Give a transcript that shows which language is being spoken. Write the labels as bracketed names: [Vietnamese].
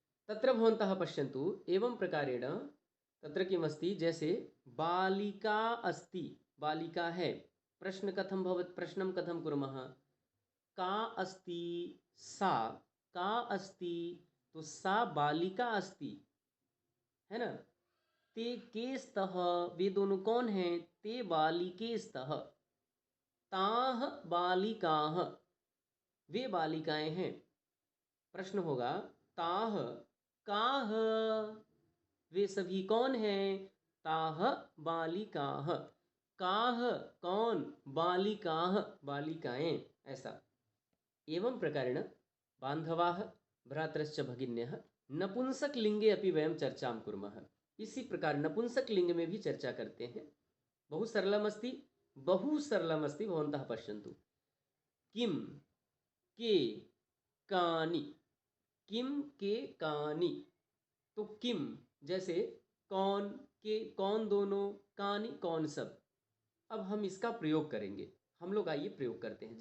[Sanskrit] तत्र भवन्तः पश्यन्तु एवं प्रकारेण तत्र किमस्ति जैसे बालिका अस्ति, [Hindi] बालिका है, [Sanskrit] प्रश्नं कथं कुर्मः, का अस्ति, सा, का अस्ति, तो सा बालिका अस्ति, है ना। ते के स्तः, [Hindi] वे दोनों कौन हैं, [Sanskrit] ते बालिके स्तः, ताः बालिकाः, [Hindi] वे बालिकाएं हैं। प्रश्न होगा [Sanskrit] ताः काः, [Hindi] वे सभी कौन हैं, ताः बालिकाः, काः कौन, बालिकाः बालिकाएं, ऐसा। [Sanskrit] एवं प्रकारेण बान्धवाः भ्रातरश्च भगिन्यः नपुंसक लिंगे अपि वयं चर्चां कुर्मः। [Hindi] इसी प्रकार नपुंसक लिंग में भी चर्चा करते हैं। [Sanskrit] बहु सरलमस्ति, बहु सरलमस्ति, भवन्तः पश्यन्तु। [Hindi] किम के कानि, किम के कानि, तो किम जैसे कौन, के कौन दोनों, कानि कौन सब। अब हम इसका प्रयोग करेंगे, हम लोग आइए प्रयोग करते हैं।